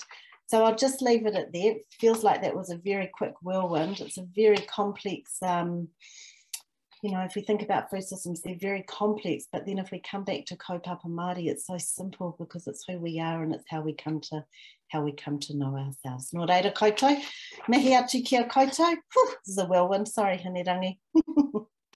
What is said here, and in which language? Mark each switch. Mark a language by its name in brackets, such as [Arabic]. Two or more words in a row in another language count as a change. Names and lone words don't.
[English] So I'll just leave it at there. It feels like that was a very quick whirlwind. It's a very complex, you know, if we think about food systems, they're very complex, but then if we come back to [Māori] kaupapa Māori, [English] it's so simple because it's who we are and it's how we come to know ourselves. [Māori] Nō reira koutou, mihi atu kia koutou. [English] This is a whirlwind, sorry, Hanerangi.